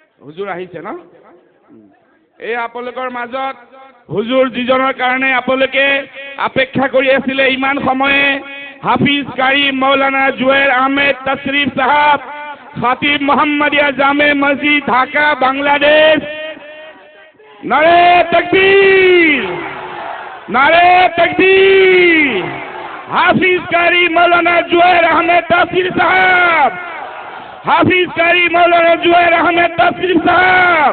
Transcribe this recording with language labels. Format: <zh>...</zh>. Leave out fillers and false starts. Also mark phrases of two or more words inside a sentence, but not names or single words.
<as>হুজুৰ আহিছে ন? এই আপোনালোকৰ মাজত হুজুৰ যিজনৰ কাৰণে আপোনালোকে অপেক্ষা কৰি আছিলে ইমান সময়ে, হাফিজ কাৰী মৌলানা জুবেইৰ আহমেদ তশরিফ সাহেব, খাতিব মোহাম্মদিয়া জামে মসজিদ ঢাকা বাংলাদেশ।</as> <ur>نعرۂ تکبیر، نعرۂ تکبیر.</ur> <as>হাফিজ কারি মৌলানা জুবেইর আহমেদ তশরিফ সাহেব, হাফিজ কারি মৌলানা জুবেইর আহমেদ তশরিফ সাহেব।</as>